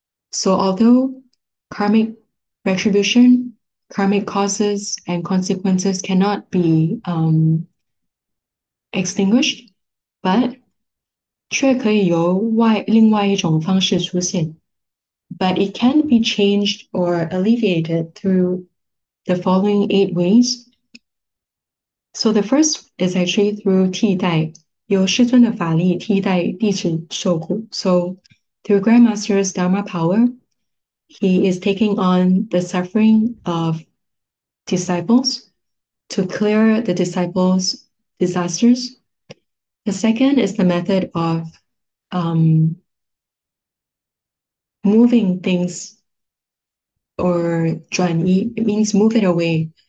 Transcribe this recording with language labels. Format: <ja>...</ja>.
<en>So although karmic retribution, karmic causes and consequences cannot be extinguished, but</en> <zh>却可以由另外一种方式出现.</zh> <en>But it can be changed or alleviated through the following 8 ways. So the first is actually through</en> <zh>替代, 由师尊的法力替代弟子受苦.</zh> <en>So through Grand Master's Dharma power, he is taking on the suffering of disciples to clear the disciples' disasters. The second is the method of moving things, or 转移, it means move it away.</en>